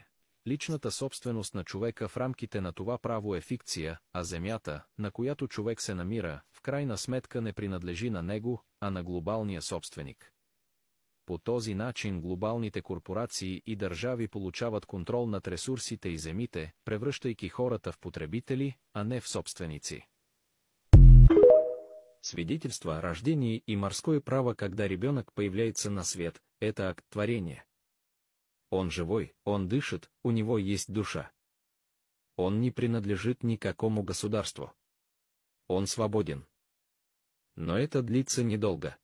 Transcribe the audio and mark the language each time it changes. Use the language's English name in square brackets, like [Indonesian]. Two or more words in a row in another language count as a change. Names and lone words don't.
[Bulgarian] Личната собственост на човека в рамките на това право е фикция, а земята, на която човек се намира, в крайна сметка не принадлежи на него, а на глобалния собственик. По този начин глобалните корпорации и държави получават контрол над ресурсите и земите, превръщайки хората в потребители, а не в собственици. [Russian] Свидетельство о рождении и морское право, когда ребенок появляется на свет, это акт творения. Он живой, он дышит, у него есть душа. Он не принадлежит никакому государству. Он свободен. Но это длится недолго.